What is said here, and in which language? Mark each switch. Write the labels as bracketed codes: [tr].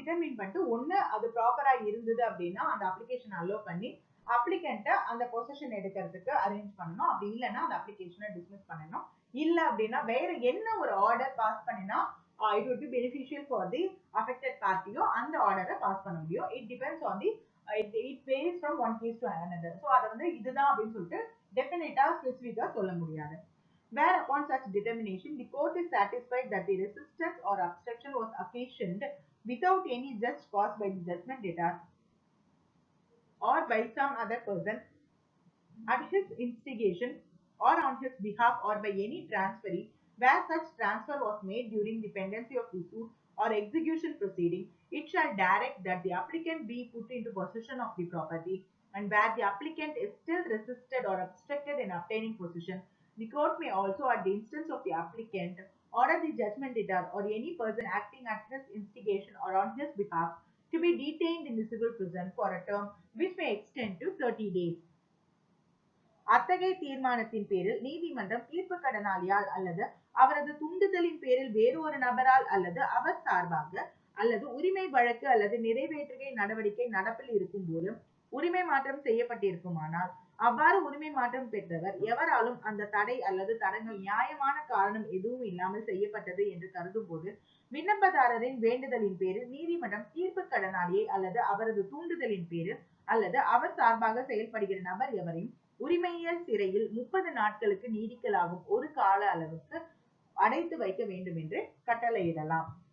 [ta] Determine பண்ணிட்டு ஒண்ணு அது ப்ராப்பரா இருந்தது அப்படின்னா அந்த அப்ளிகேஷன் அலோவ் பண்ணி அப்ளிகண்ட்டை அந்த பொசிஷன் எடுக்கிறதுக்கு அரேஞ்ச் பண்ணணும். அப்படி இல்லைன்னா அந்த அப்ளிகேஷனை டிஸ்மிஸ் பண்ணணும். இல்ல அப்படின்னா வேற என்ன ஒரு ஆர்டர் பாஸ் பண்ணினா [en] it would be beneficial for the affected party [ta] அந்த ஆர்டரை பாஸ் பண்ண முடியும். [en] it depends on the it varies from one case to another. [ta] so அத வந்து இதுதான் அப்படின்னு சொல்லிட்டு டெஃபினட்டா ஸ்பெசிஃபிக்கா சொல்ல முடியாது. [en] Where upon such determination the court is satisfied that the resistance or obstruction was occasioned without any just cause by the judgment debtor or by some other person at his instigation or on his behalf or by any transferee where such transfer was made during the pendency of the suit or execution proceeding, it shall direct that the applicant be put into possession of the property, and where the applicant is still resisted or obstructed in obtaining possession, the court may also, at the instance of the applicant, order the judgment debtor or any person acting at his instigation or on his behalf to be detained in the civil prison for a term which may extend to 30 days. [ta] அத்தகைய தீர்மானத்தின் பேரில் நீதிமன்றம் தீர்ப்பு கடனாளியால் அல்லது அவரது தூண்டுதலின் பேரில் வேறு ஒரு நபரால் அல்லது அவர் சார்பாக அல்லது உரிமை வழக்கு அல்லது நிறைவேற்றுகை நடவடிக்கை நடப்பில் இருக்கும் போது உரிமை மாற்றம் செய்யப்பட்டிருக்குமானால் அவ்வாறு உரிமை மாற்றம் பெற்றவர் எவராலும் அந்த தடை அல்லது தடங்கள் நியாயமான காரணம் எதுவும் இல்லாமல் செய்யப்பட்டது என்று கருதும் போது விண்ணப்பதாரரின் வேண்டுதலின் பேரில் நீதிமன்றம் தீர்ப்பு கடனாளியை அல்லது அவரது தூண்டுதலின் பேரில் அல்லது அவர் சார்பாக செயல்படுகிற நபர் எவரையும் உரிமையியல் சிறையில் 30 நாட்களுக்கு நீடிக்கலாகும் ஒரு கால அளவுக்கு அடைத்து வைக்க வேண்டும் என்று கட்டளையிடலாம்.